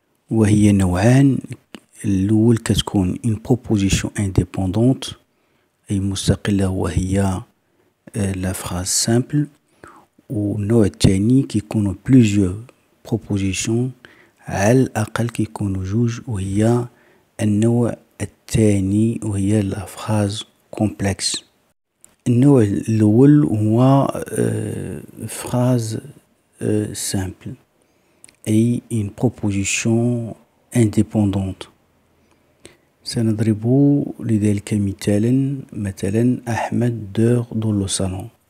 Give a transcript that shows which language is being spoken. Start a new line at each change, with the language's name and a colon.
Arabic: وهي نوعان: الأول كتكون une proposition indépendante أي مستقلة، وهي la phrase simple. والنوع الثاني كيكونوا plusieurs propositions، على الأقل كيكونوا جوج، وهي النوع الثاني وهي la phrase complexe. النوع الأول هو phrase simple أي une proposition indépendante. سنضرب لذلك مثلا أحمد
French: dort dans le salon.